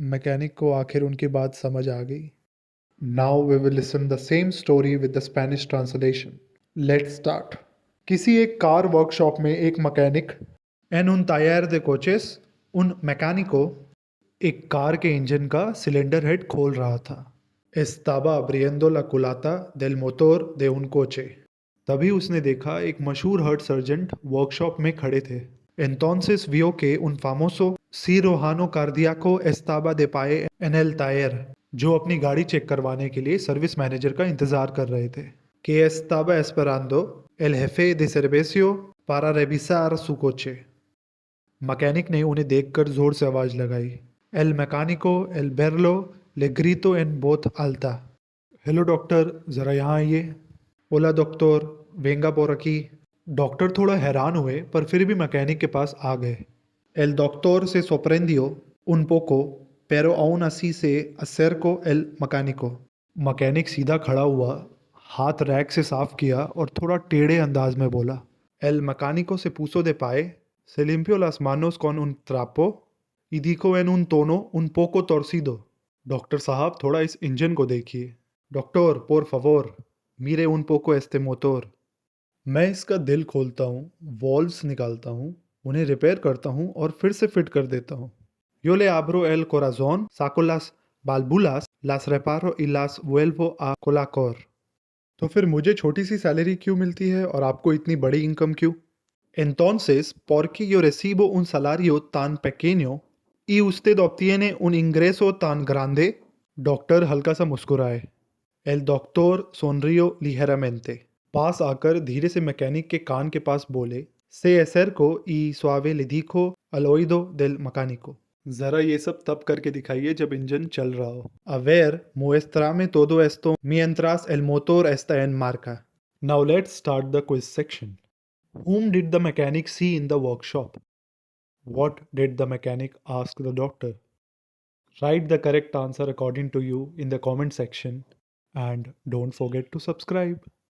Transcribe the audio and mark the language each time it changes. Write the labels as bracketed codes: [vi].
[hi] Mechanic को आखिर उनकी बात समझ आ गई। [en] Now we will listen the same story with the Spanish translation. Let's start. [hi] किसी एक कार वर्कशॉप में एक mechanic [es] en un taller de coches, un mecánico [hi] एक कार के इंजन का सिलेंडर हेड खोल रहा था। [es] Estaba abriendo la culata del motor de un coche. [hi] तभी उसने देखा एक मशहूर हार्ट सर्जन वर्कशॉप में खड़े थे। [es] Entonces vio que un famoso cirujano cardíaco estaba de pie en el taller, [hi] जो अपनी गाड़ी चेक करवाने के लिए सर्विस मैनेजर का इंतजार कर रहे थे। [es] Que estaba esperando el jefe de servicio para revisar su coche. [hi] Mechanic ने उन्हें देखकर जोर से आवाज लगाई, [es] एल मैकानिको एल बेरलो ले ग्रीतो एन बोथ अल्ता। [hi] हेलो डॉक्टर, ज़रा यहाँ आइए। [es] ओला डॉक्टर, वेंगा por aquí। [hi] Doctor थोड़ा हैरान हुए पर फिर भी मैकेनिक के पास आ गए। [es] एल डॉक्टर से sorprendió un poco, pero aún así se acercó el mecánico। [hi] Mechanic सीधा खड़ा हुआ, हाथ रैक से साफ किया और थोड़ा टेढ़े अंदाज में बोला, [es] एल मैकानिको से puso de pie, se limpió las manos con un trapo y dijo en un tono un poco torcido, [hi] doctor साहब, थोड़ा इस इंजन को देखिए। [es] डॉक्टर, por favor, mire un poco este motor। [hi] मैं इसका दिल खोलता हूँ, वॉल्व्स निकालता हूँ, उन्हें रिपेयर करता हूँ और फिर से फिट कर देता हूँ। [es] Yo le abro el corazón, saco las válvulas, las reparo y las vuelvo a colocar। [hi] तो फिर मुझे छोटी सी सैलरी क्यों मिलती है और आपको इतनी बड़ी इनकम क्यों? [es] Entonces, ¿por qué yo recibo un salario tan pequeño y usted obtiene un ingreso tan grande? [hi] Doctor हल्का सा मुस्कुराए। [es] El doctor sonrió ligeramente। [hi] पास आकर धीरे से मैकेनिक के कान के पास बोले, [es] se acercó y suave le dijo al oído del mecánico। [hi] ज़रा ये सब तब करके दिखाइए जब इंजन चल रहा हो। [es] A ver, muéstrame todo esto mientras el motor está en marcha। [en] Now let's start the quiz section. Whom did the mechanic see in the workshop? What did the mechanic ask the doctor? Write the correct answer according to you in the comment section and don't forget to subscribe.